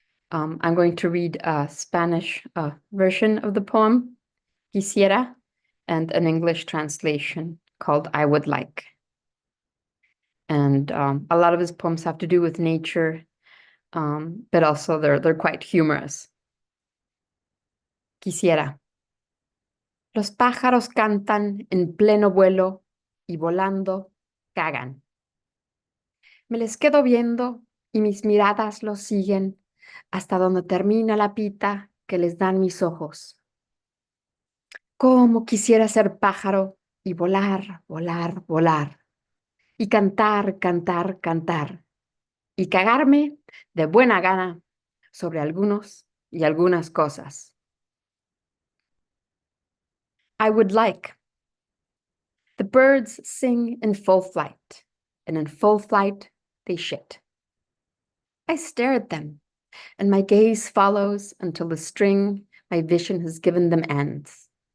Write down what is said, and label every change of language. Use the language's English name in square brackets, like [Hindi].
[English] I'm going to read a Spanish version of the poem, Quisiera, and an English translation called I Would Like. And a lot of his poems have to do with nature, but also they're quite humorous. [Spanish] Quisiera. Los pájaros cantan en pleno vuelo y volando cagan. Me les quedo viendo y mis miradas los siguen hasta donde termina la pita que les dan mis ojos. Cómo quisiera ser pájaro y volar, volar, volar. Y cantar, cantar, cantar. Y cagarme de buena gana sobre algunos y algunas cosas. [English] I would like. The birds sing in full flight, and in full flight they shit. I stare at them, and my gaze follows until the string my vision has given them ends.